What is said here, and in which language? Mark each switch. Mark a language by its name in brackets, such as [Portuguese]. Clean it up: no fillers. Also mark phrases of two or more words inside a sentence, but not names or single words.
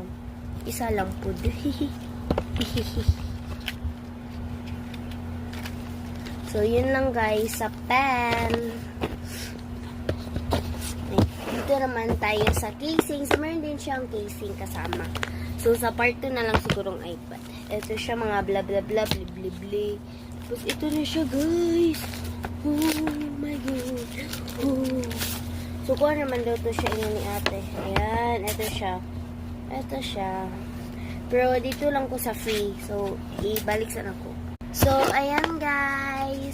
[Filipino] Isa lang po. So, yun lang guys sa pen. Dito naman tayo sa casing. So, meron din siyang casing kasama. So, sa part 2 na lang sigurong iPad. Ito siya mga bla bla bla bli bli bli. Tapos, ito na siya guys. [English] Oh my God. Oh. [Filipino] So, kuha naman daw ito siya inyo ni ate. Ayan, ito siya. Ito siya. Pero, dito lang ko sa free. So, ibalik sana ko. So, ayan guys.